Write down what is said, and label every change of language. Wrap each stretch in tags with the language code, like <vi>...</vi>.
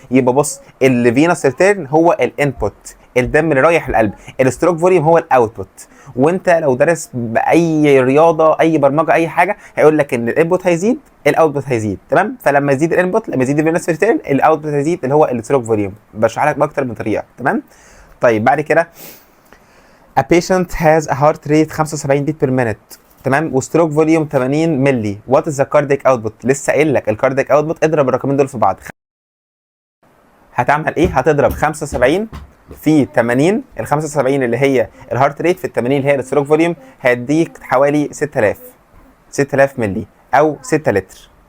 <ar>يبقى بص، الفينوس ريتيرن هو الانبوت، الدم اللي رايح القلب. الستروك فوليوم هو الاوتبوت. وانت لو دارس باي رياضه اي برمجه اي حاجه هيقول لك ان الانبوت هيزيد الاوتبوت هيزيد. تمام؟ فلما يزيد الانبوت لما يزيد الفينوس ريتيرن الاوتبوت هيزيد اللي هو الستروك فوليوم. بشرح لك باكتر من طريقه. تمام؟ طيب بعد كده</ar> <en>a patient has a heart rate 75 beat per minute.</en> <ar>تمام؟ وستروك فوليوم 80 مللي.</ar> <en>what is the cardiac output؟</en> <ar>لسه قايل لك الكاردياك اوتبوت. اضرب الرقمين دول في بعض. هتعمل ايه؟ هتضرب 75 في 80. ال 75 اللي هي الهارت ريت في ال 80 اللي هي الستروك فوليوم، هيديك حوالي 6000 مللي او 6 لتر.</ar>